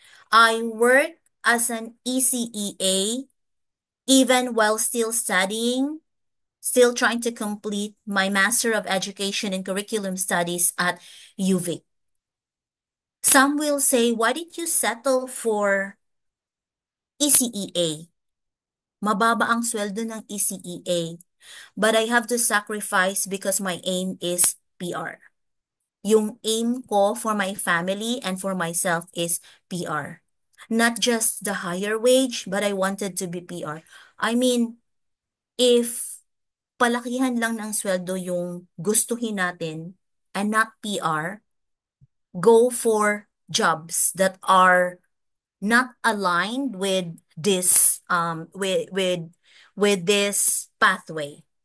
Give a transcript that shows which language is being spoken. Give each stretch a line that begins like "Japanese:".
English: I worked as an ECEA even while still studying, still trying to complete my Master of Education in Curriculum Studies at UVic. Some will say, why did you settle for ECEA?
Filipino: Mababa ang sweldo ng ECEA.
English: But I have to sacrifice because my aim is PR. Yung aim ko for my family and for myself is PR. Not just the higher wage, but I wanted to be PR. I mean, if
Filipino: palakihan lang ng sweldo yung gustuhin natin
English: and not PR, go for jobs that are not aligned with this with this pathway.